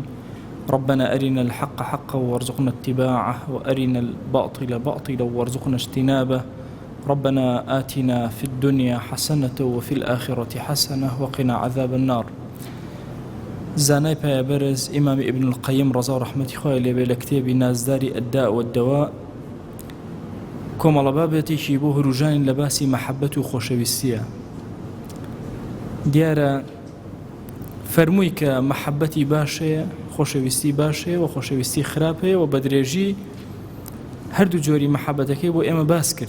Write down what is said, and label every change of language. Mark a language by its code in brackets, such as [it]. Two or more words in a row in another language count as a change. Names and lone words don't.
[ar] ربنا أرنا الحق حقا وارزقنا اتباعه، وأرنا الباطل باطلا وارزقنا اجتنابه. ربنا آتنا في الدنيا حسنة وفي الآخرة حسنة وقنا عذاب النار. [ckb] زانای پایبرز امام ابن القیم رضا و رحمتی خواه لێبێ لە کتێبی نازداری الداء والدواء کۆمەڵە بابەتێکی بۆ هەروژانی لە باسی مەحەبەت و خۆشەویستیە. دیارە فەرمووی کە مەحەبەتی باشەیە، خۆشەویستی باشەیە و خۆشەویستی خراپەیە و بە درێژی هەردوو جۆری مەحەبەتەکەی بۆ ئێمە باس کرد.